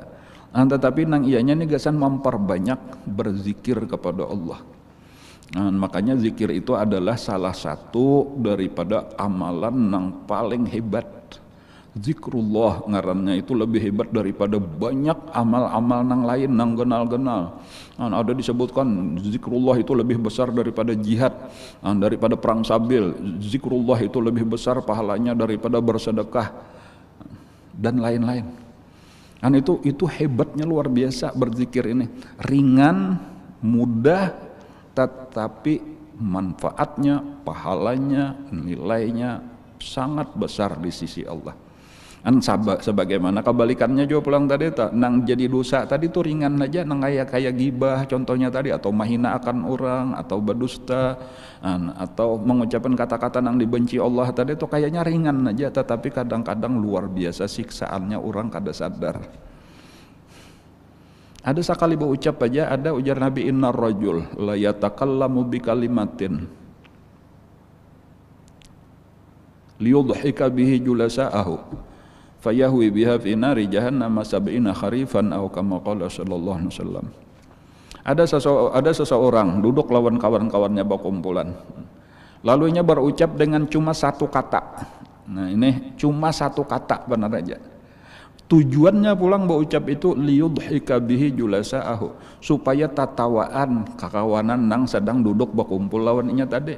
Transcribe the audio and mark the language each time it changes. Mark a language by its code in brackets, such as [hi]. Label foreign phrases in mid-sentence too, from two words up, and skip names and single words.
[bjn] Nah, tetapi nang ianya nih gasan memperbanyak berzikir kepada Allah. [id] Nah, makanya zikir itu adalah salah satu daripada amalan yang paling hebat. [bjn] Zikrullah ngarannya itu lebih hebat daripada banyak amal-amal nang lain nang genal-genal. [id] Nah, ada disebutkan zikrullah itu lebih besar daripada jihad, daripada perang sabil. Zikrullah itu lebih besar pahalanya daripada bersedekah dan lain-lain. Dan itu hebatnya luar biasa berzikir ini. Ringan, mudah, tetapi manfaatnya, pahalanya, nilainya sangat besar di sisi Allah. [bjn] Sebagaimana kebalikannya juga pulang tadi, nang jadi dosa tadi tuh ringan aja, nang kayak gibah contohnya tadi, atau mahina akan orang, atau berdusta, atau mengucapkan kata-kata nang dibenci Allah tadi tuh kayaknya ringan aja, tetapi kadang-kadang luar biasa siksaannya orang kada sadar. Ada sekali berucap aja, ada ujar Nabi, [ar] إن الرجل ليتكلم بكلمة ليضحك به جلساءه فيهوي بها في نار جهنم سبعين خريفا أو كما قال صلى الله عليه وسلم. [bjn] Ada seseorang duduk lawan kawan-kawannya berkumpulan. [id] Lalunya berucap dengan cuma satu kata. [bjn] Nah, ini cuma satu kata benar aja. Tujuannya pulang berucap itu [ar] ليضحك به جلساءه, [bjn] supaya tatawaan kakawanan nang sedang duduk berkumpul lawannya tadi.